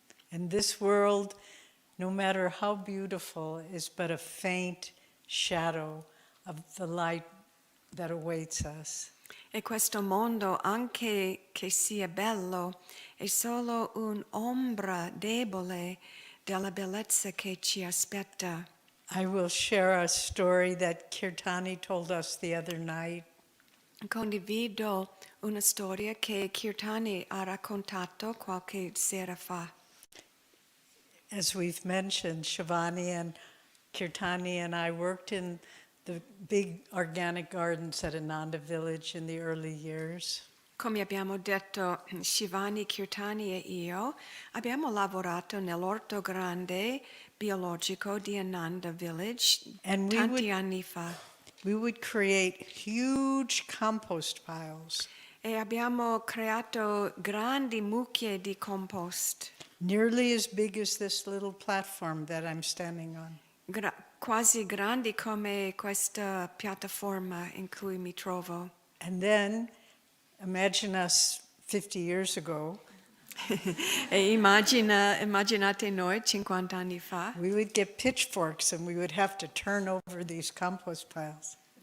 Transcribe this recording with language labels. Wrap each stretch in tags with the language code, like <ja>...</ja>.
<en>And this world, no matter how beautiful, is but a faint shadow of the light that awaits us.</en> <it>E questo mondo, anche che sia bello, è solo un'ombra debole della bellezza che ci aspetta.</it> <en>I will share a story that 𝗘𝗚𝗎 told us the other night.</en> <it>Condivido una storia che 𝗘𝗚𝗎 ha raccontato qualche sera fa.</it> <en>as we've mentioned, Shivani and Kirtani and I worked in the big organic gardens at Ananda Village in the early years.</en> <it>Come abbiamo detto, Shivani, Kirtani e io abbiamo lavorato nell'orto grande biologico di Ananda Village</it> <en>And we</en> <it>tanti</it> <en>would-</en> <it>anni fa.</it> <en>We would create huge compost piles,</en> <it>E abbiamo creato grandi mucchie di compost,</it> <en>nearly as big as this little platform that I'm standing on.</en> <it>quasi grandi come questa piattaforma in cui mi trovo.</it> <en>And then, imagine us 50 years ago,</en> <it>E immaginate noi 50 anni fa,</it> <en>we would get pitchforks and we would have to turn over these compost piles.</en>